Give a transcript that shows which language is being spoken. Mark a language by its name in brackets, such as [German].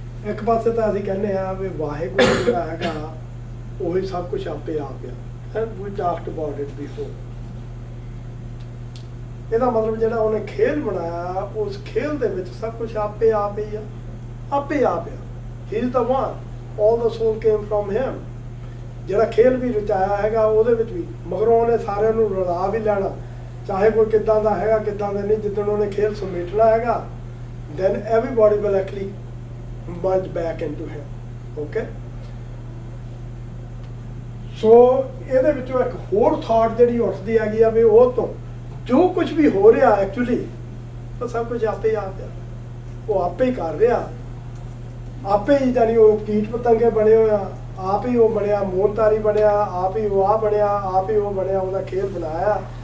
[Punjabi] ਇੱਕ ਪਾਸੇ ਤਾਂ ਅਸੀਂ ਕਹਿੰਦੇ ਆ ਵੀ ਵਾਹਿਗੁਰੂ ਜਿਹੜਾ ਹੈਗਾ ਉਹੀ ਸਭ ਕੁਝ ਆਪੇ ਆ ਗਿਆ, [English] and we talked about it before। [Punjabi] ਇਹਦਾ ਮਤਲਬ ਜਿਹੜਾ ਉਹਨੇ ਖੇਲ ਬਣਾਇਆ, ਉਸ ਖੇਲ ਦੇ ਵਿੱਚ ਸਭ ਕੁਝ ਆਪੇ ਆਪ ਹੀ ਆ, ਆਪੇ ਆਪ ਆ। [English] he is the one, all the soul came from him। [Punjabi] ਜਿਹੜਾ ਖੇਲ ਵੀ ਰਚਾਇਆ ਹੈਗਾ ਉਹਦੇ ਵਿੱਚ ਵੀ ਮਗਰੋਂ ਉਹਨੇ ਸਾਰਿਆਂ ਨੂੰ ਰਲਾ ਵੀ ਲੈਣਾ, ਚਾਹੇ ਕੋਈ ਕਿੱਦਾਂ ਦਾ ਹੈਗਾ ਕਿੱਦਾਂ ਦਾ ਨਹੀਂ। ਜਿੱਦਣ ਉਹਨੇ ਖੇਲ ਸਮੇਟਣਾ ਹੈਗਾ, [English] then everybody will actually merge back into him, okay। [Punjabi] ਸੋ ਇਹਦੇ ਵਿੱਚੋਂ ਇੱਕ ਹੋਰ ਥਾਟ ਜਿਹੜੀ ਉੱਠਦੀ ਹੈਗੀ ਆ ਵੀ ਉਹ ਤੋਂ ਜੋ ਕੁਝ ਵੀ ਹੋ ਰਿਹਾ ਐਕਚੁਅਲੀ ਉਹ ਸਭ ਕੁਝ ਆਪੇ ਆ ਗਿਆ, ਉਹ ਆਪੇ ਹੀ ਕਰ ਰਿਹਾ, ਆਪੇ ਹੀ। ਜਾਨੀ ਉਹ ਕੀਟ ਪਤੰਗੇ ਬਣੇ ਹੋਇਆ, ਆਪ ਹੀ ਉਹ ਬਣਿਆ, ਮੋਹਨਤਾਰੀ ਬਣਿਆ, ਆਪ ਹੀ ਉਹ ਆ ਬਣਿਆ, ਆਪ ਹੀ ਉਹ ਬਣਿਆ, ਉਹਦਾ ਖੇਲ ਬਣਾਇਆ।